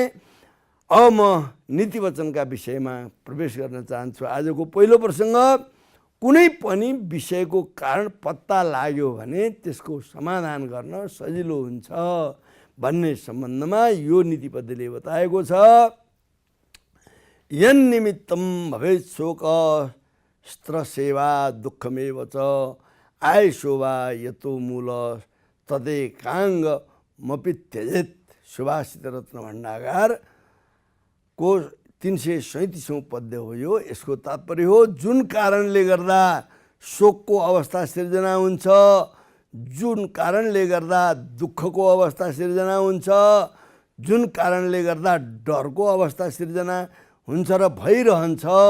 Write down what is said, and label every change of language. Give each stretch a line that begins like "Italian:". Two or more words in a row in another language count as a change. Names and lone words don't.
Nepali: अब म नीति वचनका विषयमा प्रवेश गर्न चाहन्छु। आजको पहिलो प्रसङ्ग, कुनै पनि विषयको कारण पत्ता लाग्यो भने त्यसको समाधान गर्न सजिलो हुन्छ भन्ने सम्बन्धमा यो नीति पद्धतिले बताएको छ।
Sanskrit: यन्निमित्तं भवेत् शोक स्त्रसेवा दुःखमेव च आयशोभा यतो मूल तदेकाङ्गमपि त्यजेत्।
Nepali: सुभाषित रत्न भण्डागार को 337औं पद्य हो यो। यसको तात्पर्य हो जुन कारणले गर्दा शोकको अवस्था सिर्जना हुन्छ, जुन कारणले गर्दा दुःखको अवस्था सिर्जना हुन्छ, जुन कारणले गर्दा डरको अवस्था सिर्जना हुन्छ र भइरहन्छ,